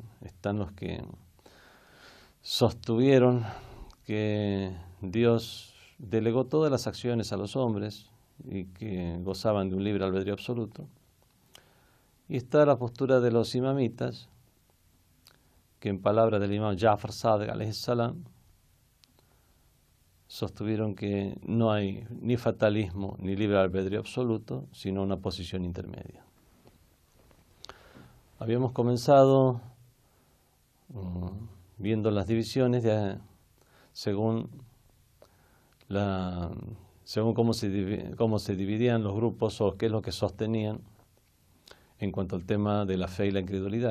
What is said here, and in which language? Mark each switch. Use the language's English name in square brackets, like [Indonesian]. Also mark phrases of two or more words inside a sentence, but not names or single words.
[Spanish] sostuvieron que Dios delegó todas las acciones a los hombres y que gozaban de un libre albedrío absoluto, y está la postura de los imamitas, que en palabras del imam Ja'far Sadiq [Arabic] عليه السلام [Spanish] sostuvieron que no hay ni fatalismo ni libre albedrío absoluto, sino una posición intermedia. Habíamos comenzado viendo las divisiones según cómo se dividían los grupos o qué es lo que sostenían en cuanto al tema de la fe y la incredulidad.